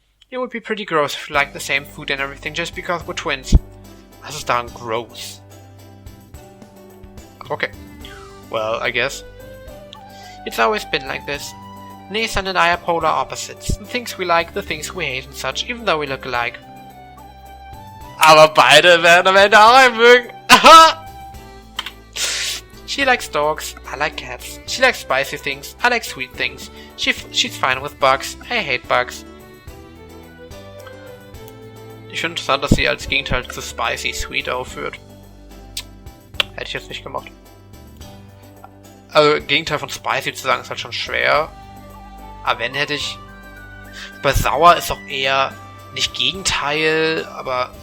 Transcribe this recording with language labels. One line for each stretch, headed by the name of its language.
English: It would be pretty gross if you like the same food and everything just because we're twins.
German: Das ist
English: darn gross. Okay. Well, I guess. It's always been like this. Nathan and I are polar opposites. The things we like, the things we hate and such, even though we look alike.
German: Aber beide werden am Ende auch einen mögen.
English: She likes dogs, I like cats. She likes spicy things, I like sweet things. She's fine with bugs, I hate bugs.
German: Ich finde interessant, dass sie als Gegenteil zu Spicy Sweet aufführt. Hätte ich jetzt nicht gemacht. Also, Gegenteil von Spicy zu sagen, ist halt schon schwer. Aber wenn, hätte ich... Bei Sauer ist auch eher nicht Gegenteil, aber...